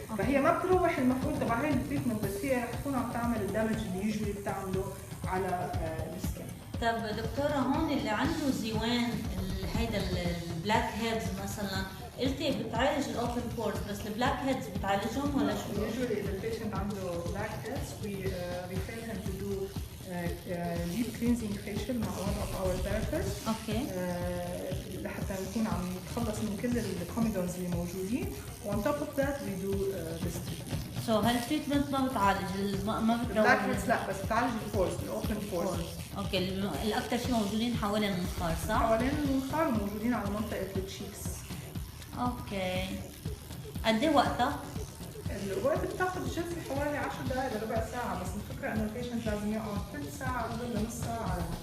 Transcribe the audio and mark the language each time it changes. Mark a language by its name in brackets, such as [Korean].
[Arabic] فهي ما بتروح المفعول تبع هي التريتمنت بس هي رح تكون عم تعمل الدمج اللي يجري بتعمله على السكين. طب دكتوره هون اللي عنده زيوان هيدا البلاك هيدز مثلا، قلتي بتعالج الاوبن بورز بس البلاك هيدز بتعالجهم ولا شو؟ [English] Usually [Arabic] اذا البيشنت عنده [English] black heads we refer him to do deep cleansing facial [Arabic] مع [English] one of our therapists. [Arabic] اوكي. لحتى نكون عم نتخلص من كل الكوميدونز اللي موجودين. [English] وon top of that we do this treatment. [Arabic] سو هالتريتمنت ما بتعالج ما بتروح [English] black heads [Arabic] لا بس بتعالج البورز الاوبن بورز. اوكي الاكثر شيء موجودين حوالين المنخار صح؟ حوالين المنخار وموجودين على منطقه التشيكس. اوكي. قد ايه وقتها؟ الوقت بتاخذ الجلسه حوالي 10 دقائق لربع ساعه، بس الفكره انه البيشنت لازم يقعد ثلث ساعه قبل نص ساعه على